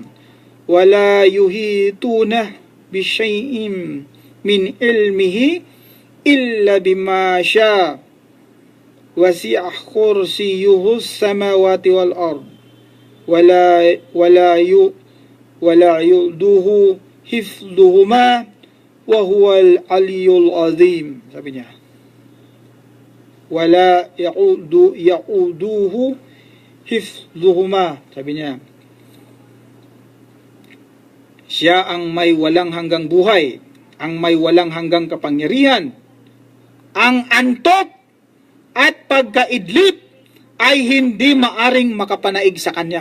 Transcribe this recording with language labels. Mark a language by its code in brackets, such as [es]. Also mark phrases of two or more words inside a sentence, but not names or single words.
[ar] ولا يحيطون بشيء من علمه إلا بما شاء وسع كرسيه السماوات والأرض ولا يؤوده حفظهما وهو العلي العظيم. [tl] Sabi niya, [ar] ولا يؤوده حفظهما. [tl] Sabi niya, siya ang may walang hanggang buhay, ang may walang hanggang kapangyarihan. Ang antok at pagkaidlip ay hindi maaring makapanaig sa kanya.